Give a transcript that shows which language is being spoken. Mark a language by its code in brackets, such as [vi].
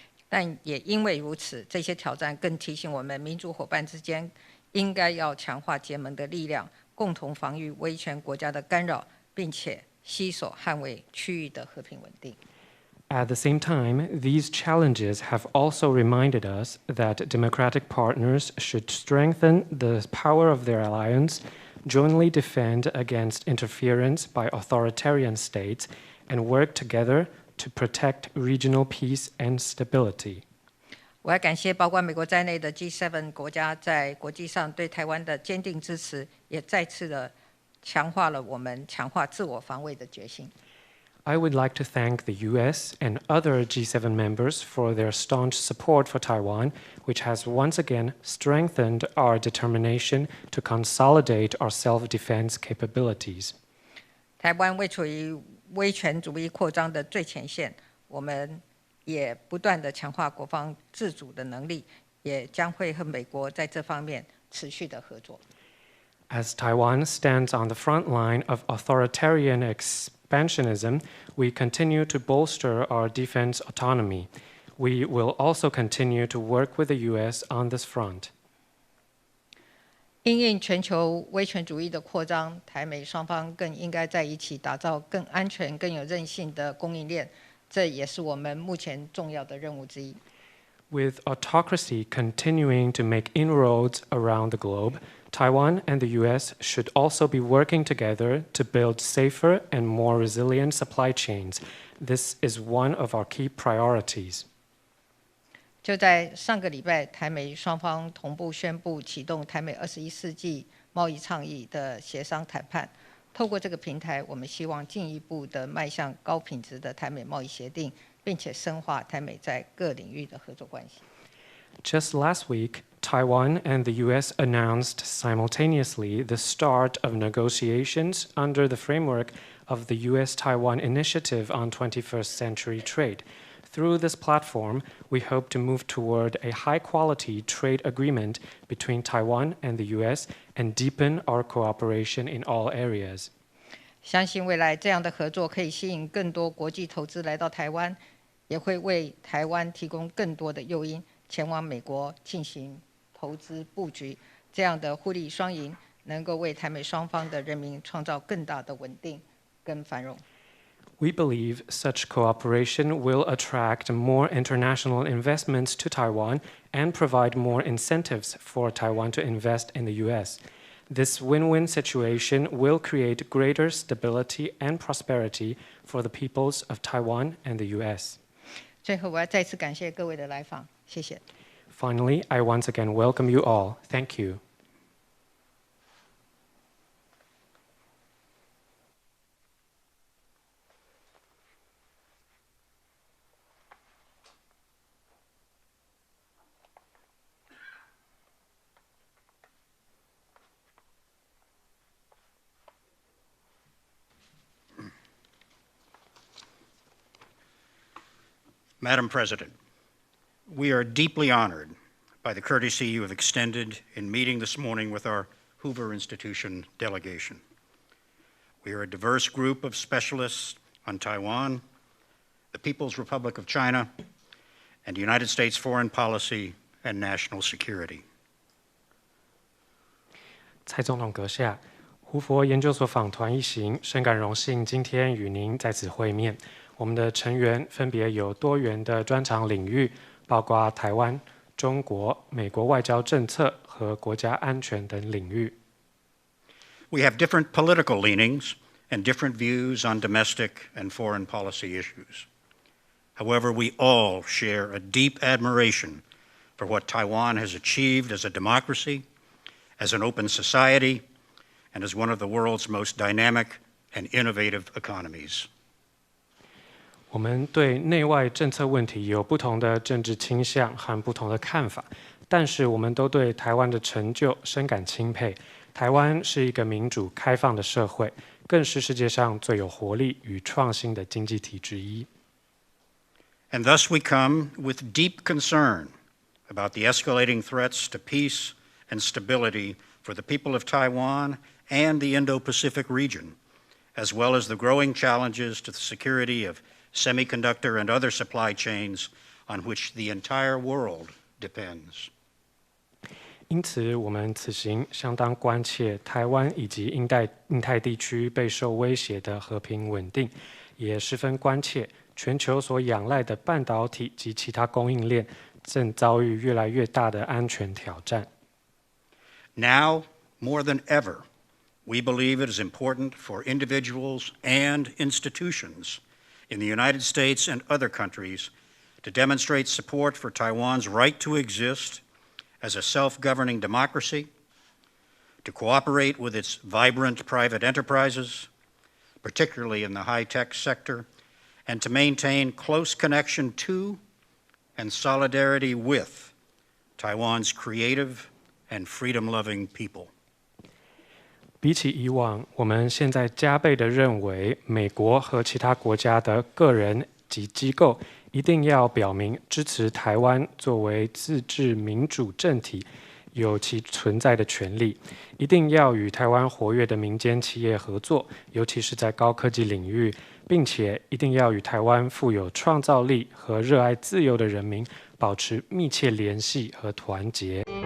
[zh] 但也因为如此，这些挑战更提醒我们，民主伙伴之间应该要强化结盟的力量，共同防御威权国家的干扰，并且携手捍卫区域的和平稳定。 [en] At the same time, these challenges have also reminded us that democratic partners should strengthen the power of their alliance, jointly defend against interference by authoritarian states, and work together to protect regional peace and stability. [zh] 我要感谢包括美国在内的 G7 国家在国际上对台湾的坚定支持，也再次的强化了我们强化自我防卫的决心。 [en] I would like to thank the US and other G7 members for their staunch support for Taiwan, which has once again strengthened our determination to consolidate our self-defense capabilities. [zh] 台湾位处于威权主义扩张的最前线，我们也不断的强化国防自主的能力，也将会和美国在这方面持续的合作。 [en] As Taiwan stands on the front line of authoritarian expansionism, we continue to bolster our defense autonomy. We will also continue to work with the US on this front. [zh] 因应全球威权主义的扩张，台美双方更应该在一起打造更安全、更有韧性的供应链，这也是我们目前重要的任务之一。 [en] With autocracy continuing to make inroads around the globe, Taiwan and the US should also be working together to build safer and more resilient supply chains. This is one of our key priorities. [zh] 就在上个礼拜，台美双方同步宣布启动台美21世纪贸易倡议的协商谈判。透过这个平台，我们希望进一步的迈向高品质的台美贸易协定，并且深化台美在各领域的合作关系。 [en] Just last week, Taiwan and the US announced simultaneously the start of negotiations under the framework of the US-Taiwan Initiative on 21st Century Trade. Through this platform, we hope to move toward a high-quality trade agreement between Taiwan and the US and deepen our cooperation in all areas. [zh] 相信未来这样的合作可以吸引更多国际投资来到台湾，也会为台湾提供更多的诱因，前往美国进行投资布局。这样的互利双赢，能够为台美双方的人民创造更大的稳定跟繁荣。 [en] We believe such cooperation will attract more international investments to Taiwan and provide more incentives for Taiwan to invest in the US. This win-win situation will create greater stability and prosperity for the peoples of Taiwan and the US. [zh] 最后，我要再次感谢各位的来访，谢谢。 [en] Finally, I once again welcome you all. Thank you. Madam President, we are deeply honored by the courtesy you have extended in meeting this morning with our Hoover Institution delegation. We are a diverse group of specialists on Taiwan, the People's Republic of China, and United States foreign policy and national security. [zh] 蔡总统阁下，胡佛研究所访团一行深感荣幸，今天与您在此会面。我们的成员分别有多元的专长领域，包括台湾、中国、美国外交政策和国家安全等领域。 [en] We have different political leanings and different views on domestic and foreign policy issues. However, we all share a deep admiration for what Taiwan has achieved as a democracy, as an open society, and as one of the world's most dynamic and innovative economies. [zh] 我们对内外政策问题有不同的政治倾向和不同的看法，但是我们都对台湾的成就深感钦佩。台湾是一个民主开放的社会，更是世界上最有活力与创新的经济体之一。 [en] And thus we come with deep concern about the escalating threats to peace and stability for the people of Taiwan and the Indo-Pacific region, as well as the growing challenges to the security of semiconductor and other supply chains on which the entire world depends. [zh] 因此，我们此行相当关切台湾以及印太地区备受威胁的和平稳定，也十分关切全球所仰赖的半导体及其他供应链正遭遇越来越大的安全挑战。 [en] Now, more than ever, we believe it is important for individuals and institutions in the United States and other countries to demonstrate support for Taiwan's right to exist as a self-governing democracy, to cooperate with its vibrant private enterprises, particularly in the high-tech sector, and to maintain close connection to and solidarity with Taiwan's creative and freedom-loving people. [zh] 比起以往，我们现在加倍地认为，美国和其他国家的个人及机构一定要表明支持台湾作为自治民主政体有其存在的权利，一定要与台湾活跃的民间企业合作，尤其是在高科技领域，并且一定要与台湾富有创造力和热爱自由的人民保持密切联系和团结。